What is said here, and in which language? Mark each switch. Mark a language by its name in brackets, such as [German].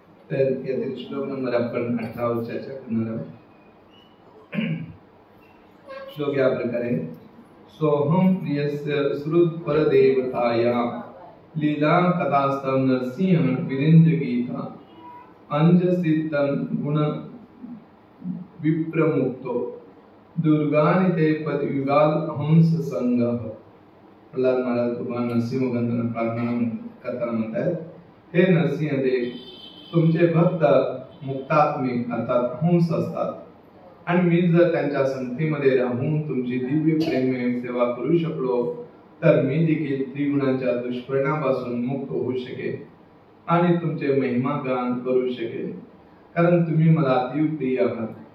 [Marathi] तर यातील श्लोक नंबर आपण 18 चर्चा करणार आहोत। [Sanskrit] श्लोक या प्रकारे सोहम प्रियस्य श्रुत परदेवताया लीला कथास्तव नरसिंह विरिंज गीता अंजसितन गुण विप्रमुक्तो दुर्गानिते पदयुगाल हंस संगह। [Marathi] प्रल्हाद महाराज भगवान नरसिंह गंधन प्रार्थना करताना म्हणतात, हे नरसिंह देव, तुमचे भक्त मुक्तात्मे अर्थात हंस असतात आणि मी जर त्यांच्या संगतीमध्ये राहून तुमची दिव्य प्रेममय सेवा करू शकलो तर मी देखील त्रिगुणांच्या दुष्परिणामापासून मुक्त होऊ शकेन आणि तुमचे महिमा गान करू शकेन, कारण तुम्ही मला अतीव प्रिय आहात।